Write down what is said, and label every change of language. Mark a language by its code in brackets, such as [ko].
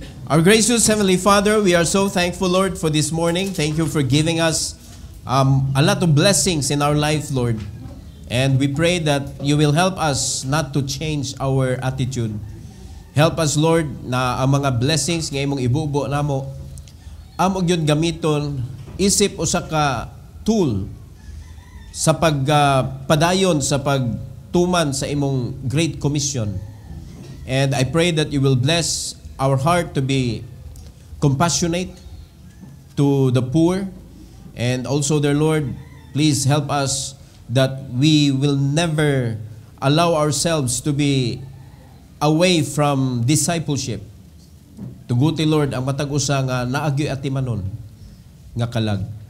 [en] Our gracious Heavenly Father, we are so thankful, Lord, for this morning. Thank you for giving us a lot of blessings in our life, Lord. And we pray that you will help us not to change our attitude. [ceb] Help us, Lord, na ang mga blessings nga imong ibubo namo, amog yun gamiton, isip o sa ka tool sa pagpadayon, sa pagtuman sa imong Great Commission. [en] And I pray that you will bless our heart to be compassionate to the poor. And also, dear Lord, please help us that we will never allow ourselves to be away from discipleship. [ceb] Tuguti, Lord, ang matag-usa nga naagyo at timanon nga kalag.